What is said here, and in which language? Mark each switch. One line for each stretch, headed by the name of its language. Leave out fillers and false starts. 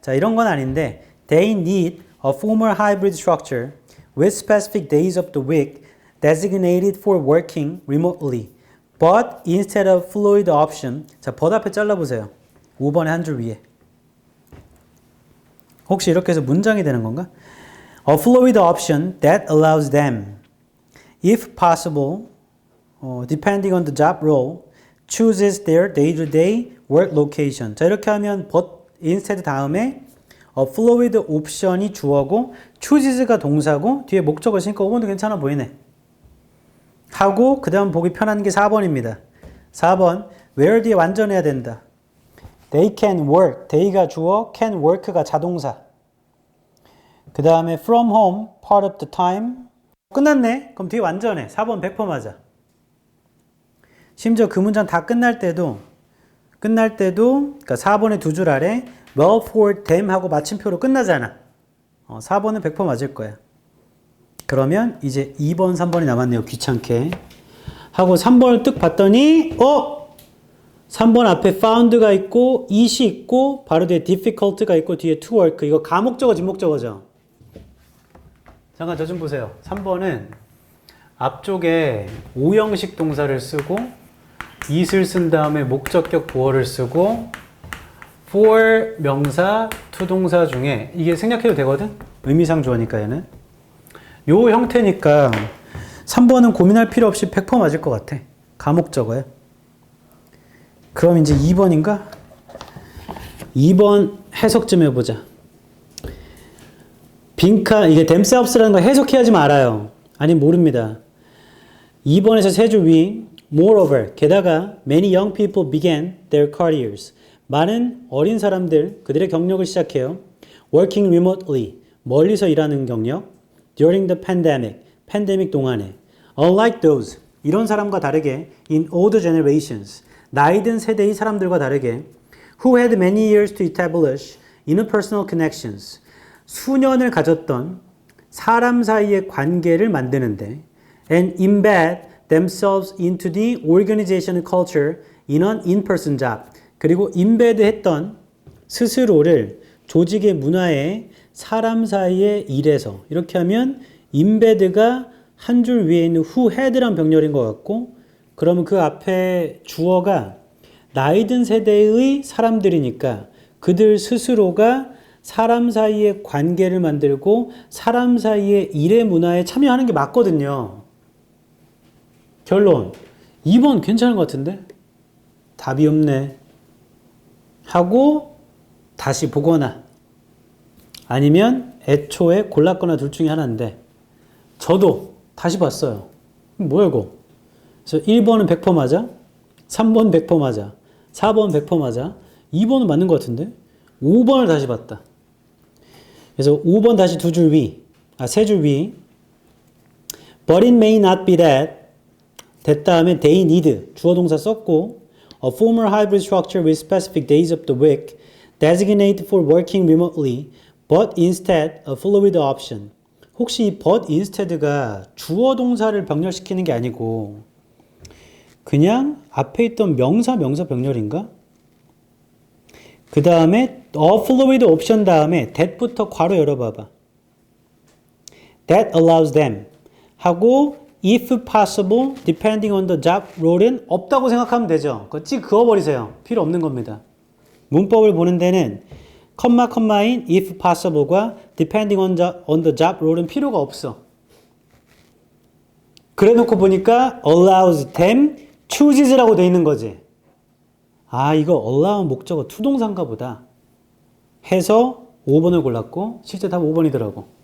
Korean: 자, 이런 건 아닌데
English: They need a formal hybrid structure with specific days of the week designated for working remotely. But instead of fluid option.
Korean: 자, but 앞에 잘라보세요. 5번에 한 줄 위에. 혹시 이렇게 해서 문장이 되는 건가?
English: A fluid option that allows them, if possible, depending on the job role, chooses their day-to-day work location.
Korean: 자, 이렇게 하면
English: but instead
Korean: 다음에
English: a fluid option
Korean: 이 주어고 chooses가 동사고 뒤에 목적어 있으니까 5번도 괜찮아 보이네. 하고 그 다음 보기 편한 게 4번입니다. 4번 where 뒤에 완전해야 된다.
English: They can work.
Korean: they가 주어, can work가 자동사. 그 다음에
English: from home part of the time.
Korean: 끝났네. 그럼 뒤에 완전해. 4번 100% 맞아. 심지어 그 문장 다 끝날 때도 그러니까 4번의 두 줄 아래
English: well for them
Korean: 하고 마침표로 끝나잖아. 4번은 100% 맞을 거야. 그러면 이제 2번, 3번이 남았네요. 귀찮게. 하고 3번을 뜩 봤더니 3번 앞에 found가 있고 it이 있고 바로 뒤에 difficult가 있고 뒤에 to work. 이거 가목적어, 진목적어죠. 잠깐 저 좀 보세요. 3번은 앞쪽에 5형식 동사를 쓰고 it을 쓴 다음에 목적격 보어를 쓰고 for 명사, to 동사 중에 이게 생략해도 되거든? 의미상 주어니까 얘는. 요 형태니까 3번은 고민할 필요 없이 100% 맞을 것 같아. 가목적어야. 그럼 이제 2번인가? 2번 해석 좀 해보자. 빈칸, 이게 themselves라는 거 해석해야지 말아요. 아니 모릅니다. 2번에서 세 줄 위,
English: moreover,
Korean: 게다가
English: many young people began their careers.
Korean: 많은 어린 사람들, 그들의 경력을 시작해요.
English: working remotely,
Korean: 멀리서 일하는 경력.
English: during the pandemic,
Korean: 팬데믹 동안에.
English: unlike those,
Korean: 이런 사람과 다르게
English: in older generations,
Korean: 나이 든 세대의 사람들과 다르게
English: who had many years to establish interpersonal connections,
Korean: 수년을 가졌던 사람 사이의 관계를 만드는데
English: and embed themselves into the organizational culture in an in-person job.
Korean: 그리고 embed 했던 스스로를 조직의 문화에 사람 사이의 일에서 이렇게 하면 embed가 한 줄 위에 있는 who had란 병렬인 것 같고 그러면 그 앞에 주어가 나이 든 세대의 사람들이니까 그들 스스로가 사람 사이의 관계를 만들고 사람 사이의 일의 문화에 참여하는 게 맞거든요. 결론 2번 괜찮은 것 같은데? 답이 없네. 하고 다시 보거나 아니면 애초에 골랐거나 둘 중에 하나인데 저도 다시 봤어요. 뭐야 이거? 그래서 1번은 100% 맞아? 3번 100% 맞아? 4번 100% 맞아? 2번은 맞는 것 같은데? 5번을 다시 봤다. 그래서 5번 다시 두 줄 위, 세 줄 위.
English: But it may not be that. that
Korean: 다음에
English: they need,
Korean: 주어 동사 썼고
English: a formal hybrid structure with specific days of the week designated for working remotely, but instead a fluid option.
Korean: 혹시 이 but instead가 주어 동사를 병렬시키는 게 아니고 그냥 앞에 있던 명사 병렬인가? 그 다음에 a fluid option 다음에 that부터 괄호 열어봐봐.
English: That allows them
Korean: 하고
English: if possible depending on the job role은
Korean: 없다고 생각하면 되죠. 그거 찍 그어버리세요. 필요 없는 겁니다. 문법을 보는 데는 컴마인
English: if possible
Korean: 과
English: depending on the job role
Korean: 은 필요가 없어. 그래 놓고 보니까
English: allows them chooses
Korean: 라고 돼 있는 거지. 아, 이거 allow 목적어 투동사인가 보다 해서 5번을 골랐고 실제 답 5번이더라고.